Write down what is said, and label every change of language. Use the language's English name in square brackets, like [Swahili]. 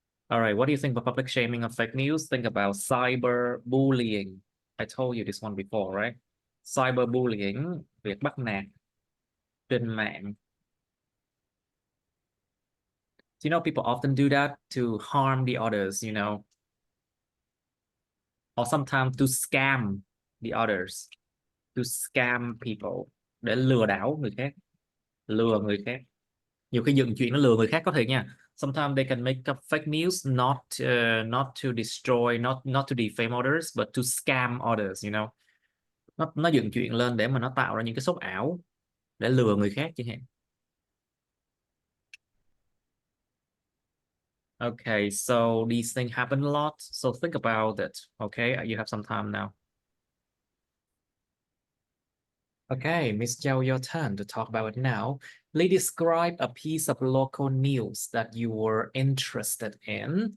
[English] All right, what do you think about public shaming or fake news? Think about cyberbullying. I told you this one before, right? [Vietnamese] Cyberbullying, việc bắt nạt trên mạng. [English] You know, people often do that to harm the others, you know, or sometimes to scam the others, to scam people, [Vietnamese] để lừa đảo người khác, [English] lừa người khác. [Vietnamese] Nhiều khi dựng chuyện nó lừa người khác có thể nha. [English] Sometimes they can make up fake news, not to destroy, not to defame others, but to scam others, you know. [Vietnamese] Nó dựng chuyện lên để mà nó tạo ra những cái sốt ảo để lừa người khác chẳng hạn. [English] Okay, so these things happen a lot. So think about it. Okay, you have some time now. Okay, Miss Zhao, your turn to talk about it now. Please describe a piece of local news that you were interested in.